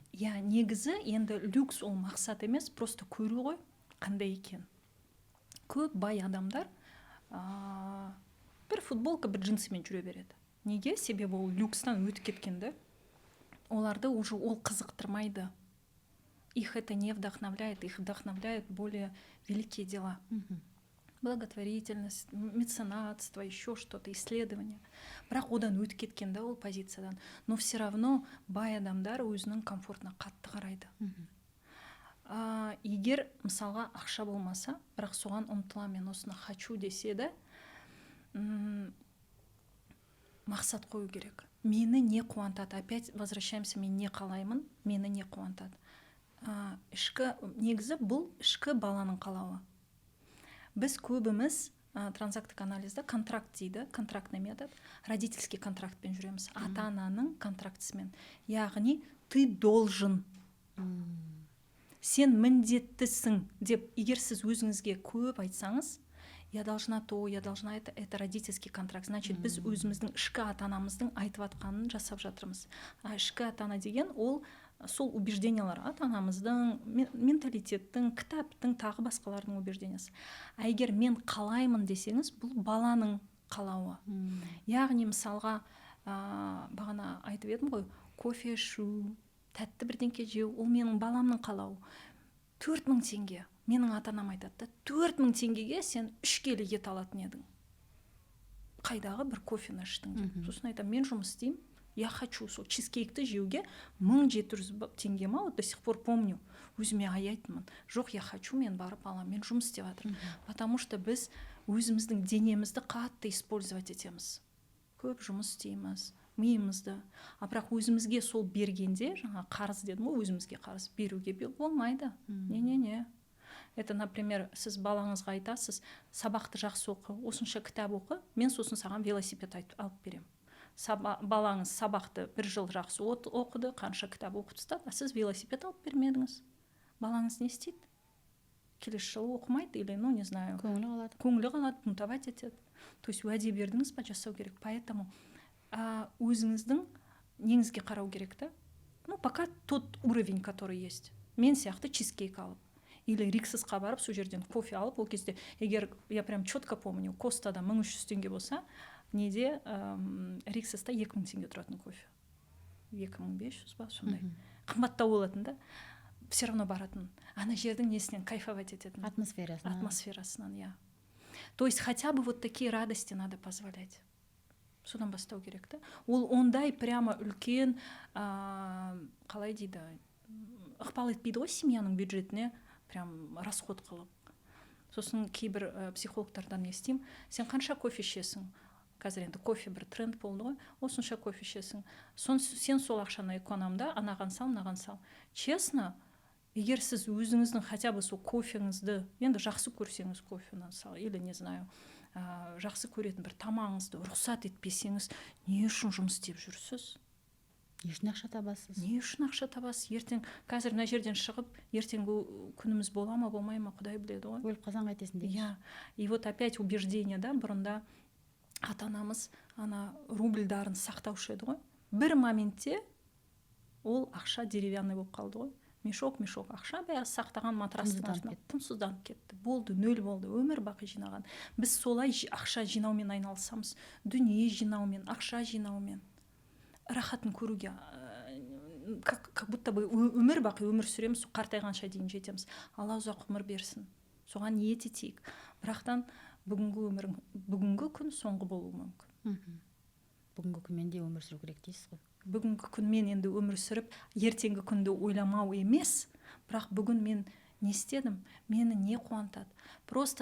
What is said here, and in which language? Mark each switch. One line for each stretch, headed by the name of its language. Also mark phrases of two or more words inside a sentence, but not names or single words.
Kazakh: Негізі енді люкс ол мақсат емес, просто көру ғой қандай екен. Көп бай адамдар бір футболка, бір джинсымен жүре береді. Неге? Себебі ол люкстан өтіп кеткенді. Оларды уже ол қызықтырмайды.
Russian: Их это не вдохновляет, их вдохновляют более великие дела. Благотворительность, меценатство, еще что-то, исследование.
Kazakh: Бірақ одан өтіп кеткенді ол позициядан.
Russian: Но все равно
Kazakh: бай адамдар өзінің комфортына қатты қарайды. Егер мысалға ақша болмаса, бірақ соған ұмтыла, мен осыны хочу десе де, мақсат қою керек. Мені не қуантады?
Russian: Опять возвращаемся,
Kazakh: мен не қалаймын, мені не қуантады? Негізі бұл ішкі баланың қалауы. Біз көбіміз транзактік анализда контракт дейді,
Russian: контрактный метод, родительский
Kazakh: контрактпен жүреміз, ата-ананың контрактісімен.
Russian: Яғни ты должен,
Kazakh: сен міндеттісің деп, егер сіз өзіңізге көп айтсаңыз,
Russian: я должна то, я должна это родительский контракт. Значит,
Kazakh: біз өзіміздің ішкі ата-анамыздың айтып атқанын жасап жатырмыз. Ішкі ата-ана деген ол сол убеждениялар, ата-анамыздың, менталитеттің, кітаптың, тағы басқалардың убеждениясы. Егер мен қалаймын десеңіз, бұл баланың қалауы. Яғни мысалға бағана айтып едім ғой, кофе ішу, тәтті бірдеңке жеу, ол менің баламның қалауы. 4000 теңге. Менің ата-анам айтады, 4000 теңгеге сен 3 келі ет алатын едің. Қайдағы бір кофені іштің деп. Сосын айтам, мен жұмыс істеймін.
Russian: Я хочу
Kazakh: сол чизкейкті жеуге 1700 теңге ма,
Russian: вот до сих пор помню.
Kazakh: Өзіме аяйтынмын. Жоқ,
Russian: я хочу,
Kazakh: мен барып аламын, мен жұмыс істеп жатырмын.
Russian: Потому что
Kazakh: біз өзіміздің денемізді қатты использовать етеміз. Көп жұмыс істейміз, миымызды. Бірақ өзімізге сол бергенде, жаңа қарыз дедім ғой, өзімізге қарыз беруге болмайды. Не.
Russian: Это, например,
Kazakh: сіз балаңызға айтасыз, сабақты жақсы оқы, осынша кітап оқы, мен сосын саған велосипед алып берем. Балаңыз сабақты 1 жыл жақсы оқыды, қанша кітап оқып тастады, а сіз велосипед алып бермедіңіз. Балаңыз не істейді? Келесі жылы оқымайды
Russian: или, не знаю,
Kazakh: көңілі қалады, бунтовать етеді.
Russian: То есть
Kazakh: уәде бердіңіз ба, жасау керек. Поэтому өзіңіздің неңізге қарау керек та.
Russian: Пока тот уровень, который есть.
Kazakh: Мен сияқты чизкейк алып или риксисқа барып, сол жерден кофе алып, ол кезде, егер
Russian: я прям четко помню,
Kazakh: Костада 1300 теңге болса, неде риксиста 2000 теңге тұратын кофе. 2500 ба, сондай. Қымбаттау болатын да.
Russian: Все равно баратын.
Kazakh: Ана жердің несінен кайфовать ететін. Атмосферасынан, я.
Russian: То есть хотя бы вот такие радости надо позволять.
Kazakh: Содан бастау керек та. Ол ондай прямо үлкен, қалай дейді, ықпал етпейді ғой семьяның бюджетіне,
Russian: прям расход
Kazakh: қылып. Сосын кейбір психологтардан естеймін, сен қанша кофе ішесің? Қазір енді кофе бір тренд болды ғой, осынша кофе ішесің. Сен сол ақшаны экономда, анаған сал. Честно, егер сіз өзіңіздің
Russian: хотя бы
Kazakh: сол кофеңізді, енді жақсы көрсеңіз кофені сал,
Russian: или не знаю,
Kazakh: жақсы көретін бір тамағыңызды рұқсат етпесеңіз, не үшін жұмыс істеп жүрсіз? Не үшін ақша табасыз? Ертең қазір мына жерден шығып, ертеңгі күніміз бола ма, болмай ма, Құдай біледі ғой. Өліп қалсаң қайтесің дейсіз.
Russian: И вот опять убеждение,
Kazakh: да, бұрында ата-анамыз рубльдарын сақтаушы еді ғой. Бір моментте ол ақша деревянный болып қалды ғой. Мешок ақша, бәрі сақтаған матрастың астына тынсызданып кетті. Болды, нөл болды, өмір бақи жинаған. Біз солай ақша жинаумен айналысамыз. Дүние жинаумен, ақша жинаумен. Рахатын көруге,
Russian: как будто бы
Kazakh: өмір бақи өмір сүреміз, қартайғанша дейін жетеміз. Алла ұзақ ғұмыр берсін. Соған ниет етейік. Бірақтан бүгінгі күн соңғы болуы мүмкін. Бүгінгі күнмен де өмір сүру керек дейсіз ғой. Бүгінгі күнмен енді өмір сүріп, ертеңгі күнді ойламау емес, бірақ бүгін мен не істедім, мені не қуантады.